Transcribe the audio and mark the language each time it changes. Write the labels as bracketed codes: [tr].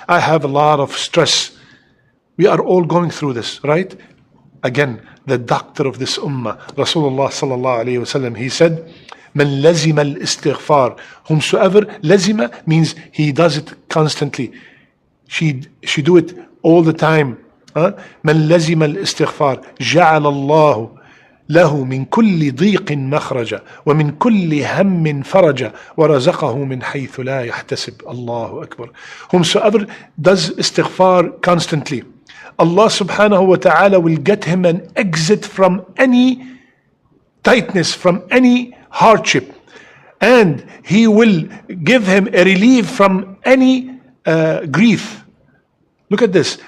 [en] I have a lot of stress. We are all going through this, right? Again, the doctor of this ummah, Rasulullah sallallahu alayhi wasallam, he said, [ar] "Man lazima al-istighfar." [en] Whomsoever, lazima means he does it constantly. She do it all the time. [ar] Man lazima al-istighfar, ja'ala Allahu له من كل ضيق مخرجا ومن كل هم فرجا ورزقه من حيث لا يحتسب. Allahu Akbar. [en] Whomsoever does istighfar constantly, Allah subhanahu wa ta'ala will get him an exit from any tightness, from any hardship, and He will give him a relief from any grief. Look at this.